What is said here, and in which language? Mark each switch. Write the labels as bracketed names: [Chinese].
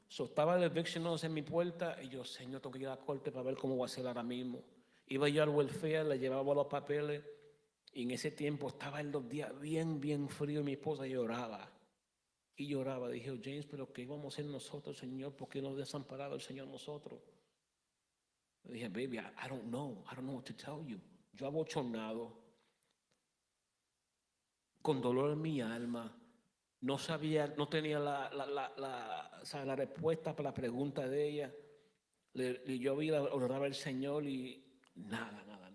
[Spanish] So, estaba el eviction notice en mi puerta y yo, Señor, tengo que ir a la corte para ver cómo voy a hacer ahora mismo. Iba yo al welfare, le llevaba los papeles y en ese tiempo estaba en los días bien frío y mi esposa lloraba. Y lloraba, dije, oh, James, pero ¿qué vamos a hacer nosotros, Señor? ¿Por qué nos ha desamparado el Señor nosotros? Le dije, [English] baby, I don't know what to tell you. [Spanish] Yo abochornado, con dolor en mi alma, no sabía, no tenía o sea, la respuesta para la pregunta de ella. Y yo oraba al Señor y nada.